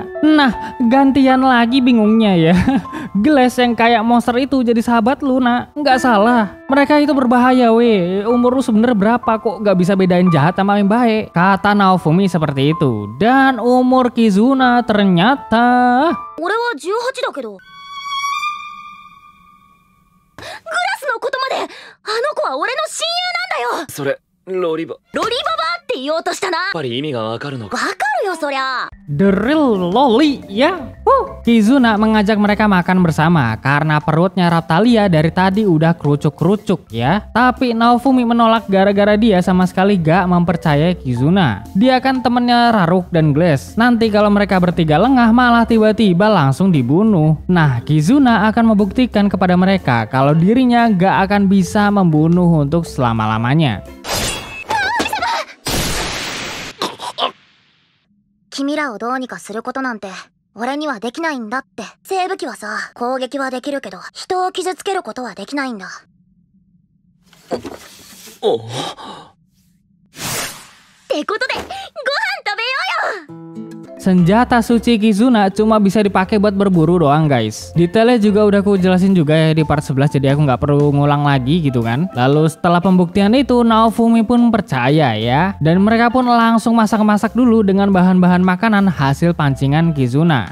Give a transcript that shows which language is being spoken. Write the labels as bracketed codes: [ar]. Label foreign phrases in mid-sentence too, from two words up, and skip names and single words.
[id] Nah, gantian lagi bingungnya ya. Glass yang kayak monster itu jadi sahabat lu, nak. Nggak salah. Mereka itu berbahaya weh. Umur lu sebenernya berapa kok gak bisa bedain jahat sama yang baik? Kata Naofumi seperti itu. Dan umur Kizuna ternyata [ja] 俺は18だけど。グラスのことまで、あの子は俺の親友なんだよ。それロリバロリババって言おうとしたな。やっぱり意味がわかるのか。わかるよそりゃ。 [en] The real loli ya. [id] Kizuna mengajak mereka makan bersama karena perutnya Raphtalia dari tadi udah kerucuk-kerucuk ya. Tapi Naofumi menolak gara-gara dia sama sekali gak mempercayai Kizuna. Dia kan temennya Raruk dan Glass. Nanti kalau mereka bertiga lengah malah tiba-tiba langsung dibunuh. Nah Kizuna akan membuktikan kepada mereka kalau dirinya gak akan bisa membunuh untuk selama-lamanya. [ja] 君らをどうにかすることなんて俺にはできないんだって。生武器はさ、攻撃はできるけど人を傷つけることはできないんだ。おってことでご飯食べようよ。 [id] Senjata suci Kizuna cuma bisa dipakai buat berburu doang guys. Detailnya juga udah aku jelasin juga ya di part 11, jadi aku nggak perlu ngulang lagi gitu kan. Lalu setelah pembuktian itu Naofumi pun percaya ya. Dan mereka pun langsung masak-masak dulu dengan bahan-bahan makanan hasil pancingan Kizuna.